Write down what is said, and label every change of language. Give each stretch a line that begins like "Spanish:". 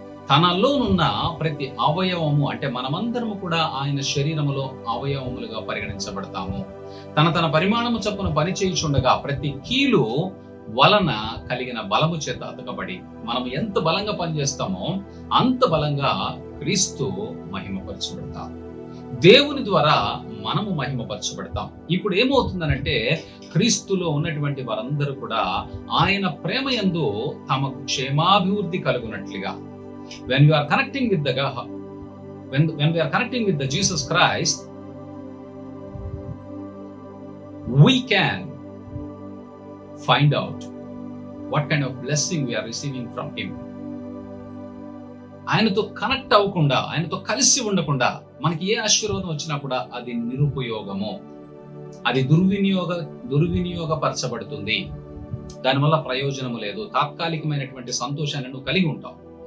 Telugu: తనలోనున్న ప్రతి అవయవము అంటే మనమందరము కూడా ఆయన శరీరములో అవయవములుగా పరిగణించబడతాము. తన పరిమాణము చొప్పున పనిచేయుచుండగా ప్రతి కీలు వలన కలిగిన బలము చేత అతకబడి మనం ఎంత బలంగా పనిచేస్తామో అంత బలంగా క్రీస్తు మహిమపరచబడతాం. దేవుని ద్వారా మనము మహిమపరచబడతాం. ఇప్పుడు ఏమవుతుందనంటే క్రీస్తులో ఉన్నటువంటి వారందరూ కూడా ఆయన ప్రేమ యందు తమకు క్షేమాభివృద్ధి కలుగునట్లుగా,
English: when we are connecting with the God, when we are connecting with the Jesus Christ, we can find out what kind of blessing we are receiving from him.
Telugu: ఆయనతో కనెక్ట్ అవ్వకుండా, ఆయనతో కలిసి ఉండకుండా మనకి ఏ ఆశీర్వాదం వచ్చినా కూడా అది నిరుపయోగము, అది దుర్వినియోగపరచబడుతుంది. దానివల్ల ప్రయోజనము లేదు. తాత్కాలికమైనటువంటి సంతోషాన్ని నువ్వు కలిగి ఉంటావు.